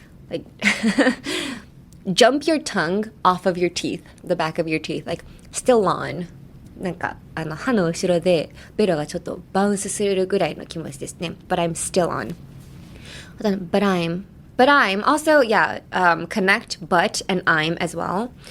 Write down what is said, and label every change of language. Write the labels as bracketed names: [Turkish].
[English] Like, jump your tongue off of your teeth, the back of your teeth, like, still on. [Japanese] なんか、歯の後ろでベロがちょっとバウンスするぐらいの気持ちですね。 [English] But I'm still on. But I'm also, yeah, connect but and I'm as well.